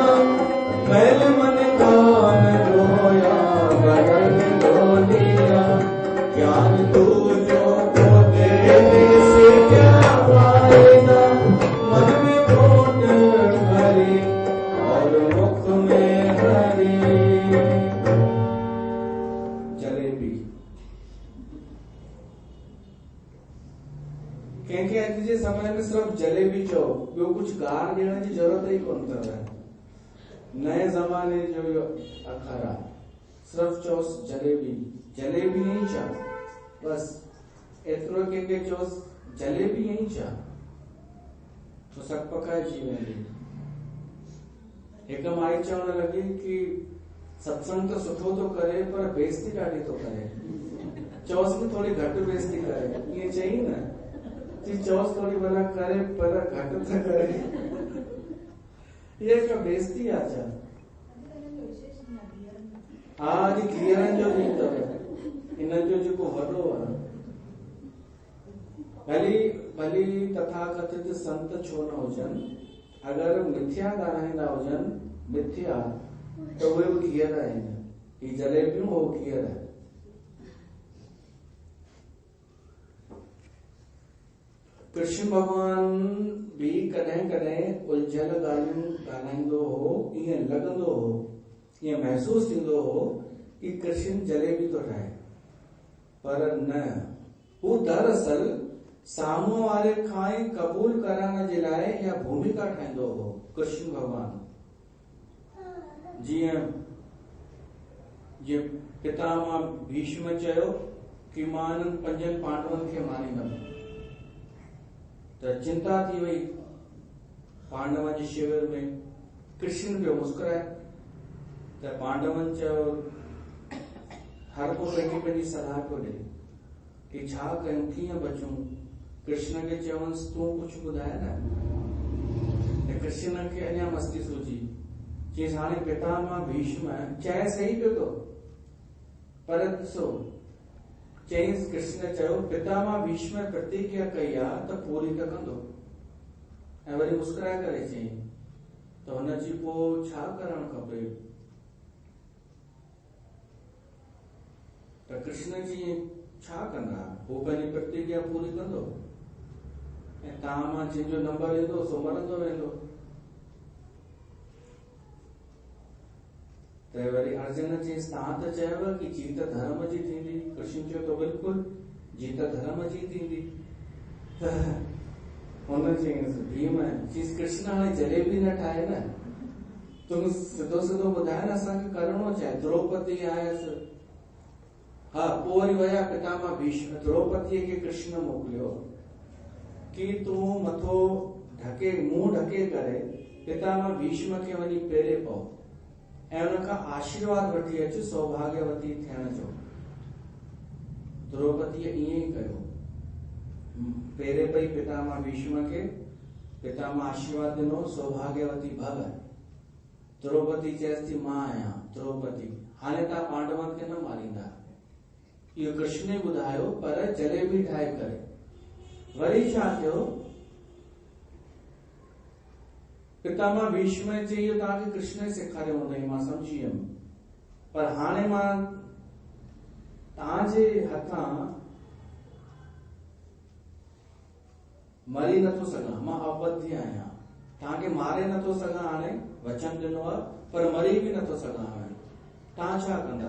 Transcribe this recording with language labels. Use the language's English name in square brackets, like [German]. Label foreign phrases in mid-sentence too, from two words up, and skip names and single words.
[Hindi] मैल मन कान धोया बदन धो लिया। ज्ञान दूजों को देने से क्या फायदा। मन में खोट भरी और मुख में हरी। [Sindhi] जलेबी कंहिंखे अॼु जे समय में सिर्फ जलेबी चओ, ॿियो कुझु गार ॾियण जी ज़रूरत ई कोन अथव। नए ज़माने जो इहो अखर आहे, सिर्फ चओसि जलेबी, जलेबी ई छा, बस एतिरो कंहिंखे चओसि जलेबी ई छा, तो सक पकाइजी वेंदी। हिकु माई चवण लॻी कि सत्संग त सुठो थो करे पर बेइज़ती ॾाढी थो करे। चओसि कि थोड़ी घटि बेइज़ती करे, ईअं चई न, चओसि थोड़ी भला करे पर घटि त करे। [Hindi] ये का बेइज्जती [Sindhi] आ छा? हा अॼु घीअरनि जो ॾींहुं अथव, इन जो जेको वॾो आहे। भली तथाकथित संत छो न हुजनि, अगरि मिथ्या ॻाल्हाईंदा हुजनि मिथ्या, त उहे बि घीअर आहिनि। ही जलेबियूं हो घीअर आहे। कृष्ण भगवान भी कॾहिं कॾहिं उलझल ॻाल्हियूं ॻाल्हाईंदो हो, ईअं लॻंदो हो, ईअं महसूस थींदो हो कि कृष्ण जलेबी तो ठाहे, पर न, हू दरअसल साम्हूं वारे खां ई क़बूल करण जे लाइ इहा भूमिका ठाहींदो हो कृष्ण भगवान। जीअं पितामह भीष्म चयो कि मां इन्हनि 5 पांडवनि खे मारींदमि, त चिंता थी वई पांडवनि जे शिविर में। कृष्ण पियो मुस्कुराए, त पांडवनि चयो, हर को पंहिंजी सलाह पियो ॾे कि छा कयूं, कीअं बचूं। कृष्ण खे चवंसि तूं कुझु ॿुधाए न। कृष्ण खे अञा मस्ती सूझी, चयसि हाणे पितामह भीष्म चए सही पियो थो, पर ॾिसो चयसि, कृष्ण चयो पितामह भीष्म प्रतिज्ञा कई आहे त पूरी त कंदो। ऐं वरी मुस्कुराए करे चयईं त हुनजी पोइ छा करणु खपे। त कृष्ण जी छा कंदा, हू पंहिंजी प्रतिज्ञा पूरी कंदो ऐं तव्हां मां जंहिंजो नंबर ईंदो सो मरंदो वेंदो। त वरी अर्जुन चयईंसि तव्हां त चयव कि जीत धर्म जी थींदी। कृष्ण चयो त बिल्कुलु जीत धर्म जी थींदी। त हुन चयईंसि भीम चयईंसि कृष्ण हाणे जलेबी न ठाहे न, तुम सिधो सिधो ॿुधाए न असांखे करिणो छा आहे। द्रौपदी आयसि, हा पोइ वरी विया पितामह भीष्म, द्रौपदीअ खे कृष्ण मोकिलियो कि तूं मथो ढके, मुंहुं ढके करे पितामह भीष्म खे वञी पेरे पओ ऐं उन खां आशीर्वाद वठी अच सौभाग्यवती थियण जो। द्रौपदीअ ईअं ई कयो, पेरे पई पितामह भीष्म खे, पितामह आशीर्वाद ॾिनो सौभाग्यवती भव। द्रौपदी चयसि थी मां आहियां द्रौपदी, हाणे तव्हां पांडवनि खे न मारींदा, इहो कृष्ण ई ॿुधायो, पर जलेबी ठाहे करे। वरी छा थियो, पितामह भीष्म चई इहो तव्हांखे कृष्ण सेखारियो हूंदई, मां सम्झी वियुमि, पर हाणे मां तव्हांजे हथां मरी नथो सघां, मां अबध्य आहियां, तव्हांखे मारे नथो सघां, हाणे वचन ॾिनो आहे, पर मरी बि नथो सघां, हाणे तव्हां छा कंदा।